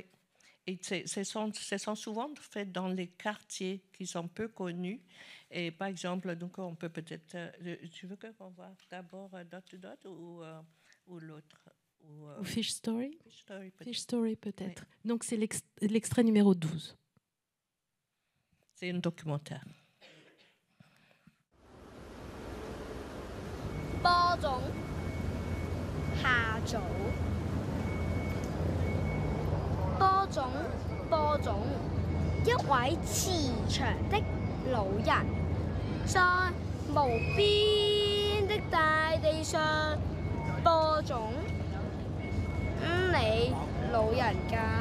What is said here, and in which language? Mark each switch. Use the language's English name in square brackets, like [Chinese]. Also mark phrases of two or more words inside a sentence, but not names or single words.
[French] Et ce sont souvent faits dans les quartiers qui sont peu connus. Et par exemple, donc on peut peut-être... tu veux qu'on voit d'abord Dot to Dot ou l'autre ou Fish Story. Fish Story, peut-être. Oui. Donc c'est l'extrait numéro 12. C'est un documentaire. [Chinese] 播種下早，播種，一位慈祥的老人，在無邊的大地上播種。你老人家。